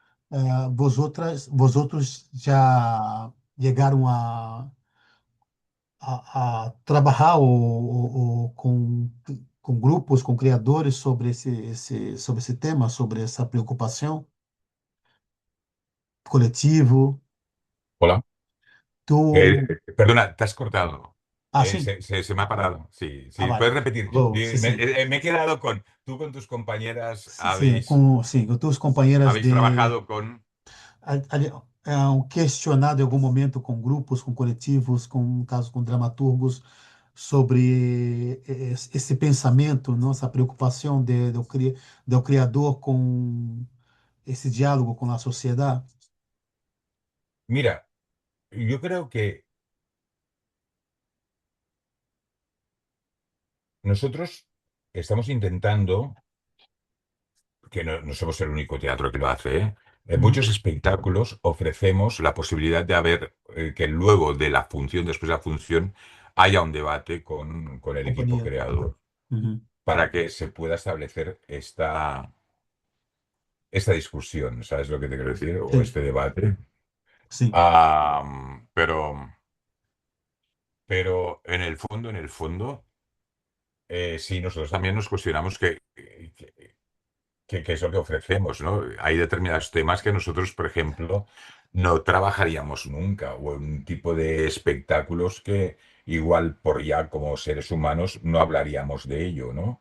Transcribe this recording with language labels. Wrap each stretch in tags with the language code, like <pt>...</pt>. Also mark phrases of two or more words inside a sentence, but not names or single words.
<pt>Vosotros já chegaram a trabalhar com grupos, com criadores sobre sobre esse tema, sobre essa preocupação coletivo.</pt> <es>Hola.</es> <pt>Tu,</pt> <es>Perdona, te has cortado.</es> <pt>sim,</pt> <es>Se me ha parado. Sí, sí, vale. puedes repetir.</es> <pt>Oh, sim, sim.</pt> <es>Me he quedado con, tú con tus compañeras</es> <pt>Sim, com tuas companheiras</pt> <es>habéis de trabajado con...</es> <pt>questionado em algum momento com grupos, com coletivos, com, no caso, com dramaturgos, sobre esse pensamento, nossa preocupação do criador com esse diálogo com a sociedade.</pt> <es>Mira, yo creo que nosotros estamos intentando que no somos el único teatro que lo hace, ¿eh? En Uhum. muchos espectáculos ofrecemos la posibilidad de haber, que luego de la función, después de la función, haya un debate con el equipo</es> <pt>Companhia.</pt> <es>creador Uhum. para que se pueda establecer esta discusión, ¿sabes lo que te quiero decir?</es> <pt>O Sim,</pt> <es>este debate.</es> <pt>sim,</pt> <es>Pero en el fondo, sí, nosotros también nos cuestionamos qué es lo que ofrecemos, ¿no? Hay determinados temas que nosotros, por ejemplo, no trabajaríamos nunca, o un tipo de espectáculos que igual por ya como seres humanos no hablaríamos de ello, ¿no?</es>